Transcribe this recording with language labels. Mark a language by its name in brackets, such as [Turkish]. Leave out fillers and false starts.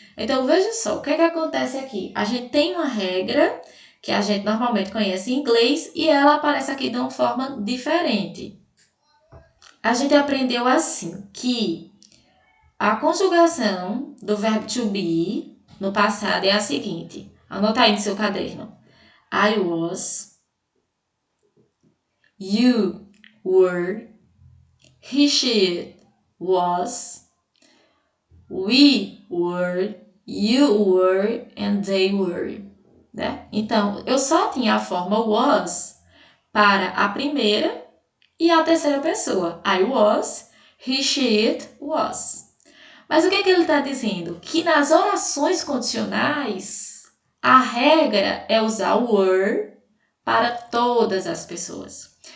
[Portuguese] Então, veja só, o que acontece aqui? A gente tem uma regra que a gente normalmente conhece em inglês e ela aparece aqui de uma forma diferente. A gente aprendeu assim, que a conjugação do verbo to be no passado é a seguinte. Anota aí no seu caderno. [English] I was, you were, he, she, was, we were, you were, and they were. [Portuguese] Né? Então, eu só tinha a forma was para a primeira e a terceira pessoa. [English] I was, he, she, it was. [Portuguese] Mas o que ele está dizendo? Que nas orações condicionais, a regra é usar o were para todas as pessoas.